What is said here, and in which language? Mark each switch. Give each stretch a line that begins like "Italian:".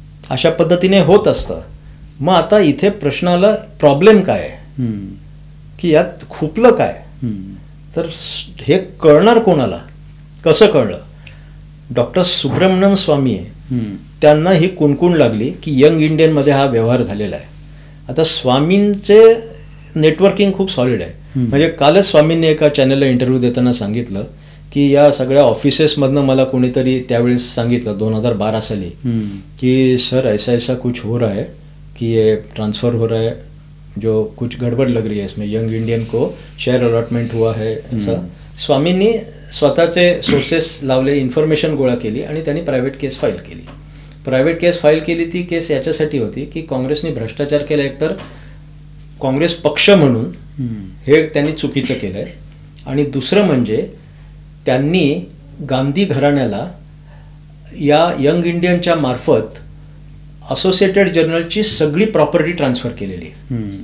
Marathi: अशा पद्धतीने होत असतं. मग आता इथे प्रश्नाला प्रॉब्लेम काय आहे की यात खुपलं काय? तर हे कळणार कोणाला? कसं कळलं? डॉक्टर सुब्रमण्यम स्वामी आहे, त्यांना ही कुणकुण लागली की यंग इंडियनमध्ये हा व्यवहार झालेला आहे. आता स्वामींचे नेटवर्किंग खूप सॉलिड आहे. म्हणजे कालच स्वामींनी एका चॅनलला इंटरव्ह्यू देताना सांगितलं की या सगळ्या ऑफिसेसमधनं मला कोणीतरी त्यावेळेस सांगितलं 2012 साली की सर
Hindi: ऐसा ऐसा कुछ हो रहा है कि ये ट्रांसफ़र हो रहा है, जो कुछ गड़बड़ लग रही है इसमें, यंग इंडियन को शेयर अलॉटमेंट हुआ है
Marathi: असं. स्वामींनी स्वतःचे सोर्सेस लावले, इन्फॉर्मेशन गोळा केली आणि त्यांनी प्रायव्हेट केस फाईल केली. प्रायव्हेट केस फाईल केली ती केस याच्यासाठी होती की काँग्रेसने भ्रष्टाचार केला, एकतर काँग्रेस पक्ष म्हणून हे त्यांनी चुकीचं केलं आहे, आणि दुसरं म्हणजे त्यांनी गांधी घराण्याला या यंग इंडियनच्या मार्फत असोसिएटेड जर्नलची सगळी प्रॉपर्टी ट्रान्सफर केलेली आहे.